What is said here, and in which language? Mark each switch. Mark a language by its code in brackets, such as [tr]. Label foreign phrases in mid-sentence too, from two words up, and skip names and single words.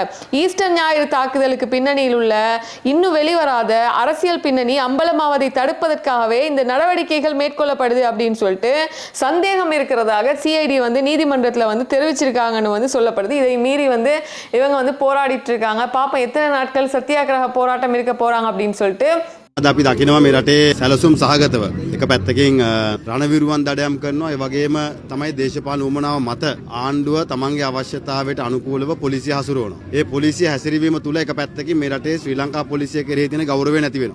[ta] ஈஸ்டர் ஞாயிறு தாக்குதலுக்கு பின்னணியில் உள்ள இன்னும் வெளிவராத அரசியல் பின்னணி அம்பலமாவதை தடுப்பதற்காகவே இந்த நடவடிக்கைகள் மேற்கொள்ளப்படுது அப்படின்னு சொல்லிட்டு சந்தேகம் இருக்கிறதாக சிஐடி வந்து நீதிமன்றத்தில் வந்து தெரிவிச்சிருக்காங்கன்னு வந்து சொல்லப்படுது. இதை மீறி வந்து இவங்க வந்து போராடிட்டு இருக்காங்க. பாப்போம் எத்தனை நாட்கள் சத்தியாகிரக போராட்டம் இருக்க போறாங்க அப்படின்னு சொல்லிட்டு. [si] අද අපි දකිනවා මේ රටේ සැලසුම් සහගතව එක පැත්තකින් රණවිරුවන් දඩයම් කරනවා. ඒ වගේම තමයි දේශපාලන උවමනාව මත ආණ්ඩුව තමන්ගේ අවශ්‍යතාවයට අනුකූලව පොලිසිය හසුරවනවා. ඒ පොලිසිය හැසිරවීම තුල එක පැත්තකින් මේ රටේ ශ්‍රී ලංකා පොලිසිය කෙරෙහි තියෙන ගෞරවය නැති වෙනවා.